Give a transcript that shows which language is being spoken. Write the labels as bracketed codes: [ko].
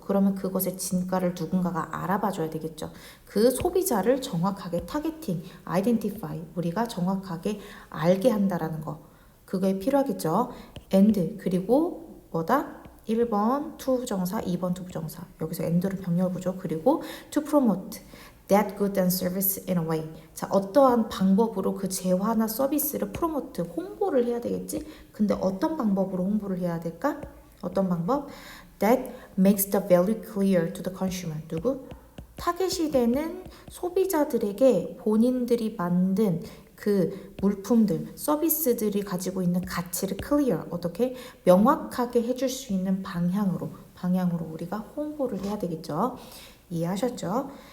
[ko] 그러면 그것의 진가를 누군가가 알아봐줘야 되겠죠. 그 소비자를 정확하게 타겟팅, 아이덴티파이, 우리가 정확하게 알게 한다라는 거. 그게 필요하겠죠. and, 그리고 뭐다? 1번 투부정사, 2번 투부정사. 여기서 and를 병렬구조. [en] 그리고 to promote that good and service in a way. [ko] 자, 어떠한 방법으로 그 재화나 서비스를 프로모트, 홍보를 해야 되겠지? 근데 어떤 방법으로 홍보를 해야 될까? 어떤 방법? [en] That makes the value clear to the consumer. [ko] 누구? 타겟이 되는 소비자들에게 본인들이 만든 그 물품들, 서비스들이 가지고 있는 가치를 clear, 어떻게? 명확하게 해줄 수 있는 방향으로 우리가 홍보를 해야 되겠죠? 이해하셨죠?